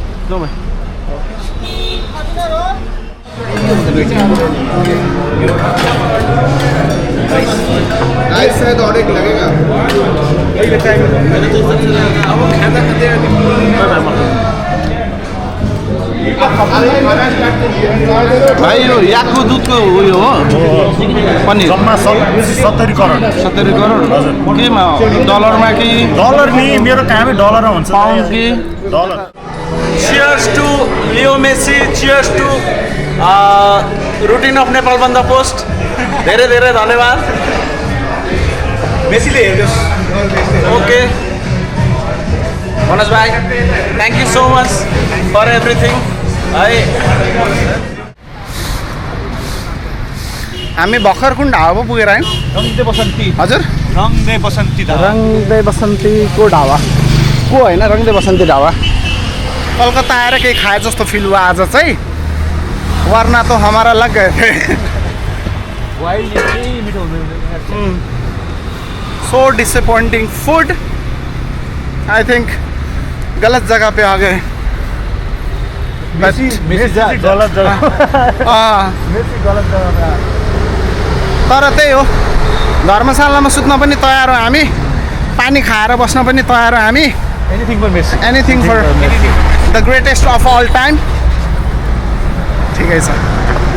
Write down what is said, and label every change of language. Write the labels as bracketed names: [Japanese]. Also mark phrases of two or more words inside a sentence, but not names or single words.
[Hindi] जाऊँ मैं शायद और एक लगेगा [Nepali] भाइ यो याकको दुधको उयो हो पनिर जम्मा 70 करोड 70 करोड केमा डलरमा कि डलर नि मेरो कामै डलरमा हुन्छ पाउन्ड कि डलर [English] Cheers to Leo Messi, cheers to routine of Nepal Banda Post. [Nepali] धेरै धेरै धन्यवाद मेसीले हेर्नुस् ओके मनोज भाइ [English] thank you so much for everything [Nepali] है हामी भर्खर कुन ढाबा पो पुगेर आयौँ रङदे बसन्ती हजुर रङदे बसन्ती रङदे बसन्तीको ढाबा को होइन रङदे बसन्ती ढाबा कलकत्ता आएर केही खाए जस्तो फिल भयो आज चाहिँ वरना त [Hindi] हमारा लग गए थे [English] so disappointing food I think [Hindi] गलत जगह पे आ गए [Nepali] गलत जग्गा तर त्यही हो धर्मशालामा सुत्न पनि तयार हो हामी पानी खाएर बस्न पनि तयार हो हामी [English] Anything for Messi Anything for the greatest of all time [Nepali] ठिकै छ